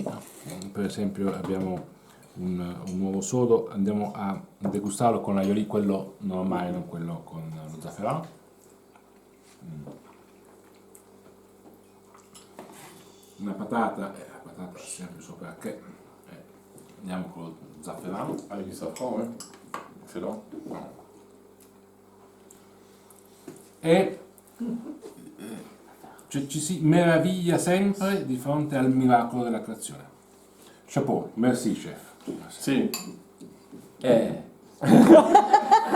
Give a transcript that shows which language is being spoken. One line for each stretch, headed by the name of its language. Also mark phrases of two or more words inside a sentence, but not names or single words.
Italian: Per esempio abbiamo un nuovo sodo, andiamo a degustarlo con l'aioli, quello normale, non quello con lo zafferano. Una patata, la patata sempre sopra che andiamo con lo zafferano.
French: Avec du safran, ouais. Excellent.
Italian: E ci si meraviglia sempre di fronte al miracolo della creazione.
French: Chapeau, merci chef.
Italian: Si.